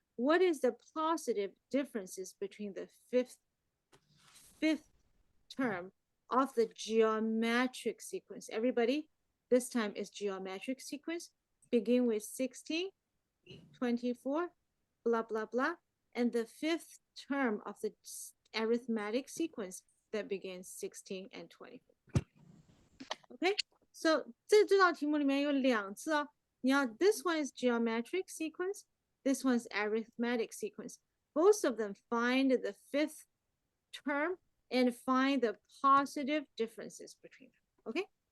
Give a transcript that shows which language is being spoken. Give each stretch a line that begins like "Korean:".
English: what is the positive differences between the fifth term of the geometric sequence? Everybody, this time is geometric sequence. Begin with 16, 24, blah, blah, blah. And the fifth term of the arithmetic sequence that begins 16 and 24. Okay, so
Chinese: 这道题目里面有两次哦。你要
English: this one is geometric sequence, this one's arithmetic sequence. Both of them find the fifth term and find the positive differences between them. Okay.